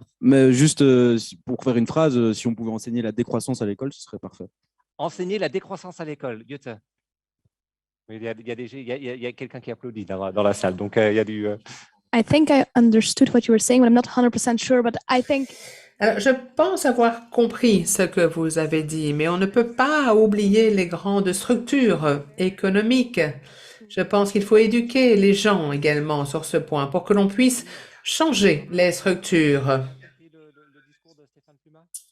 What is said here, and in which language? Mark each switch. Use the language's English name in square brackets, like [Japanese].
[French] Mais juste pour faire une phrase, si on pouvait enseigner la décroissance à l'école, ce serait parfait. Enseigner la décroissance à l'école, Goethe. Il y a quelqu'un qui applaudit dans la salle, donc il y a du… [English] I think I understood what you were saying, but I'm not 100% sure, but I think… [French] Alors, je pense avoir compris ce que vous avez dit, mais on ne peut pas oublier les grandes structures économiques. Je pense qu'il faut éduquer les gens également sur ce point pour que l'on puisse changer les structures. Le discours de Stéphane Pluma?